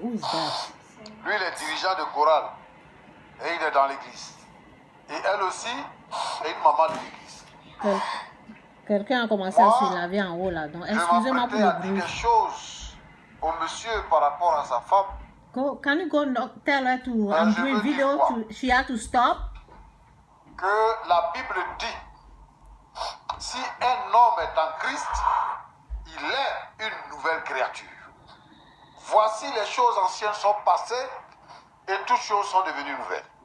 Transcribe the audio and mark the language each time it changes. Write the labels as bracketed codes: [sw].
[fr] Lui, il est dirigeant de chorale. Et il est dans l'église. Et elle aussi est une maman de l'église. Quelqu'un a commencé à se laver en haut là. Donc, excusez-moi pour le bruit. Je m'apprêtais à dire des choses au monsieur par rapport à sa femme. [en] Can you go tell her to I'm doing video she had to stop? [fr] Que la Bible dit, si un homme est en Christ, il est une nouvelle créature. Voici les choses anciennes sont passées et toutes choses sont devenues nouvelles.